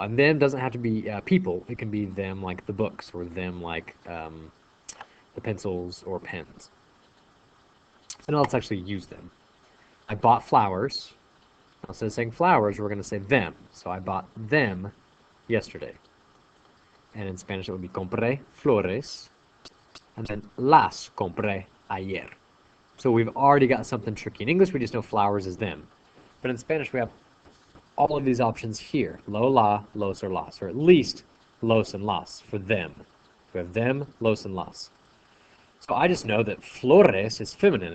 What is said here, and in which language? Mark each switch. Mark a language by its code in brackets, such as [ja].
[en] And them doesn't have to be people. It can be them like the books, or them like the pencils or pens. So now let's actually use them. I bought flowers. Instead of saying flowers, we're going to say them. So I bought them yesterday. And in Spanish it would be [es] compré flores. [en] And then [es] las compré ayer. [en] So we've already got something tricky. In English we just know flowers is them. But in Spanish we have all of these options here. Lo, la, los, or las. Or at least los and las for them. We have them, los, and las. So I just know that flores is feminine.